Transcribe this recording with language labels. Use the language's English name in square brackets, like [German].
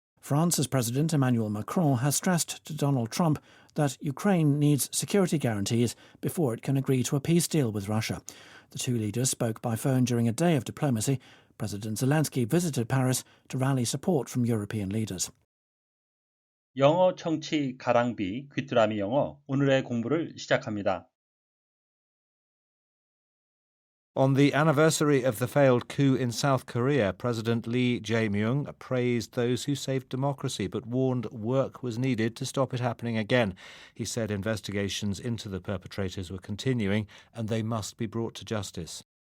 [English] France's President Emmanuel Macron has stressed to Donald Trump that Ukraine needs security guarantees before it can agree to a peace deal with Russia. The two leaders spoke by phone during a day of diplomacy. President Zelensky visited Paris to rally support from European leaders. [Korean] 영어 청취 가랑비 귀뚜라미 영어 오늘의 공부를 시작합니다. [English] On the anniversary of the failed coup in South Korea, President Lee Jae-myung praised those who saved democracy but warned work was needed to stop it happening again. He said investigations into the perpetrators were continuing and they must be brought to justice.